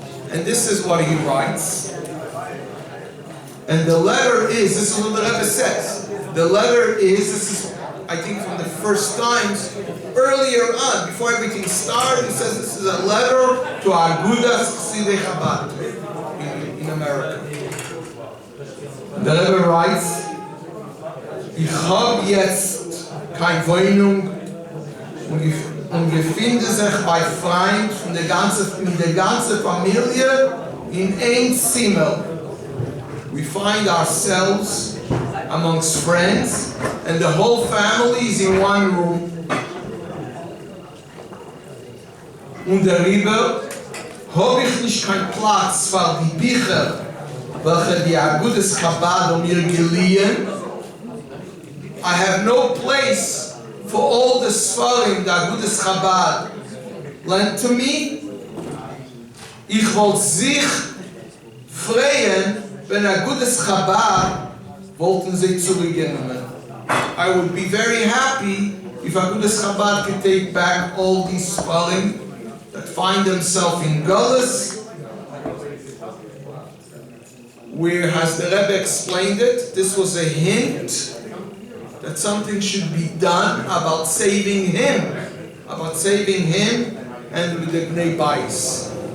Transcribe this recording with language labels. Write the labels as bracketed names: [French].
[English] And this is what he writes. And the letter is, this is what the Rebbe says, the letter is, this is, I think from the first times, earlier on, before everything started, he says this is a letter to Agudas Chassidic Chabad in America. The Rebbe writes, [German] Ich hab jetzt keine Wohnung und befinde sich bei Freund mit der ganzen Familie in ein Zimmer. [English] We find ourselves amongst friends and the whole family is in one room. [German] Und darüber habe ich nicht keinen Platz für die Bücher, welche die Agudas Chabad mir geliehen. [English] I have no place for all the Sfarim that Agudas Chabad lent to me. [German] Ich wollte sich freuen, wenn Agudas Chabad wollten sie zurücknehmen. [English] I would be very happy if Agudas Chabad could take back all these Sfarim that find themselves in Gullus. Where, as the Rebbe explained it, this was a hint that something should be done about saving him and with the Bnei Bais.